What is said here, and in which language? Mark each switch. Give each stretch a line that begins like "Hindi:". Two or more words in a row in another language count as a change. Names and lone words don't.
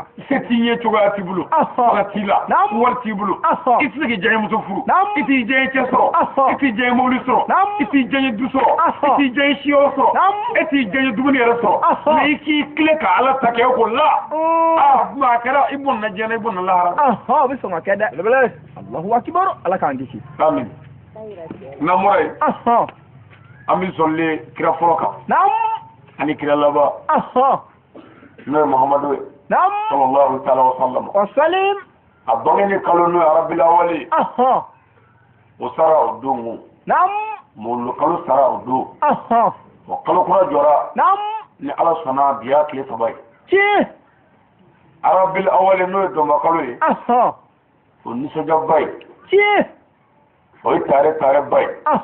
Bambara: se t'i ye cogoya t'i bolo fanga t'i la wari t'i bolo i tɛ se k'i diyaɲɛmuso furu i t'i diyaɲɛ cɛ sɔrɔ i t'i diyaɲɛ mobili sɔrɔ i t'i diyaɲɛ du sɔrɔ i t'i diyaɲɛ siyɔrɔ sɔrɔ e t'i diyaɲɛ dumuni yɛrɛ sɔrɔ mais i k'i tilen ka Ala ta kɛ ko la a kɛra i bɔnna diɲɛ na i bɔnna lahara o bɛ sɔn ka kɛ dɛ belebele
Arabic: الله أكبر
Bambara: Ala k'an kisi amin n'an ye an bɛ sɔnni kira fɔlɔ kan ani kira laban n'o ye Muhamadu ye
Arabic: صلى الله تعالى وسلم و سلم
Bambara: a bangeni kalo n'o ye Rabiul Awwal o sara o don mawlud kalo sara o don wa kalo kura jɔra ni Ala sɔnna bi y'a tile 3 ye Rabiul Awwal n'o ye dɔnba kalo ye o nisɔndiyaba ye o ye tare ba ye